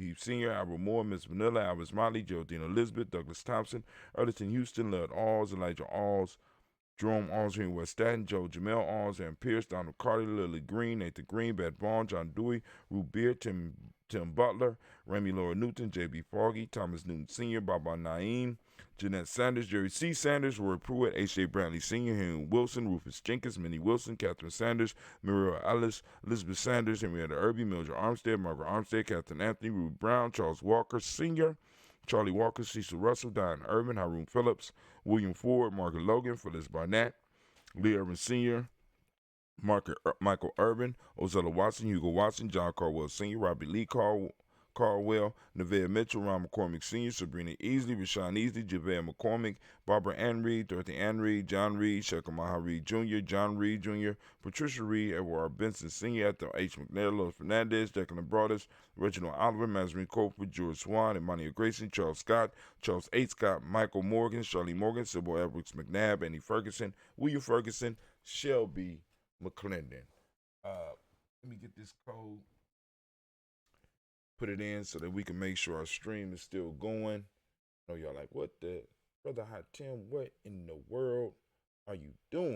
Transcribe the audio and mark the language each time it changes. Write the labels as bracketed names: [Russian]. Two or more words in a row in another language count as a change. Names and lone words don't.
[English] Heap Sr., Albert Moore, Miss Vanilla, Albert Motley, Geraldine Elizabeth, Douglas Thompson, Erton Houston, Lud Alls, Elijah Alls, Jerome Alls, Henry West Staten, Joe Jamel Alls, Ann Pierce, Donald Carter, Lily Green, Nathan Green, Beth Vaughn, John Dewey, Rube Beard, Tim Butler, Remy Laura Newton, J.B. Foggy, Thomas Newton Sr., Baba Naeem, Jeanette Sanders, Jerry C. Sanders, Roy Pruitt, H.J. Brantley Sr., Henry Wilson, Rufus Jenkins, Minnie Wilson, Catherine Sanders, Muriel Ellis, Elizabeth Sanders, Henrietta Irby, Mildred Armstead, Margaret Armstead, Catherine Anthony, Ruby Brown, Charles Walker Sr., Charlie Walker, Cecil Russell, Diane Irvin, Haroon Phillips, William Ford, Margaret Logan, Phyllis Barnett, Lee Irvin Sr., Michael Urban, Ozella Watson, Hugo Watson, John Caldwell Sr., Robbie Lee Caldwell, Nevaeh Mitchell, Ron McCormick Sr., Sabrina Easley, Rashawn Easley, Javale McCormick, Barbara Ann Reed, Dorothy Ann Reed, John Reed, Shekamaha Reed Jr., John Reed Jr., Patricia Reed, Edward Benson Sr., Ethel H. McNair, Lois Fernandez, Declan Broadus, Reginald Oliver, Mazarin Coper, George Swan, Emmanuel Grayson, Charles Scott, Charles H. Scott, Michael Morgan, Charlie Morgan, Sybil Edwards McNabb, Annie Ferguson, William Ferguson, Shelby McClendon. Let me get this code, put it in so that we can make sure our stream is still going. I know y'all like, what the, Brother Hot Tim, what in the world are you doing?